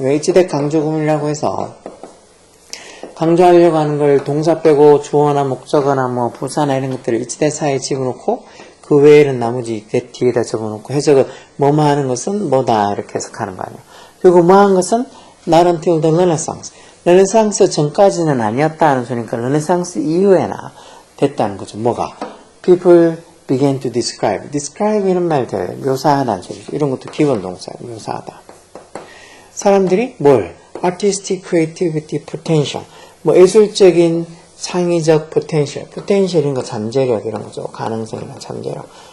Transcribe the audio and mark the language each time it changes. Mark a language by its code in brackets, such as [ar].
[ko] 왜 이치대 강조구문이라고 해서 강조하려고 하는 걸 동사 빼고 주어나 목적어나 뭐 부사나 이런 것들을 이치대 사이에 집어넣고 그 외에는 나머지 뒤에다 적어놓고 해석을 뭐뭐 하는 것은 뭐다 이렇게 해석하는 거 아니에요. 그리고 뭐 한 것은 [en] not until the Renaissance. [ko] 르네상스 전까지는 아니었다 하는 소리니까 르네상스 이후에나 됐다는 거죠. 뭐가? [en] People began to describe. [ko] describe 이런 말들, 묘사하다는 소리죠. 이런 것도 기본 동사예요. 묘사하다. 사람들이 뭘? [en] artistic creativity potential. [ko] 뭐 예술적인 창의적 potential. potential 이런 거 잠재력 이런 거죠. 가능성이나 잠재력.